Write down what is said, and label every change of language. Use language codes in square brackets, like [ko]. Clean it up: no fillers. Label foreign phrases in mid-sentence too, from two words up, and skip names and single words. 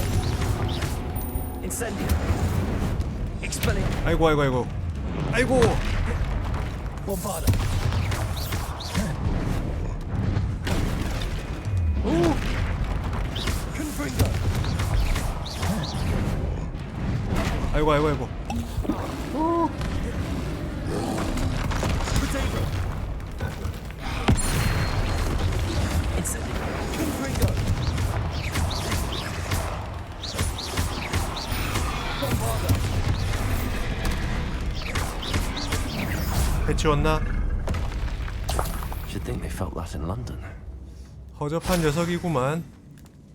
[ko] Incendio. Expelliarmus. 아이고 아이고 아이고. 아이고. Bombarda. Confringo. 아이고 아이고 아이고. Potato. Incendio. Confringo. Bombarda. 해치웠나? [en] Should think they felt that in London. [ko] 허접한 녀석이구만.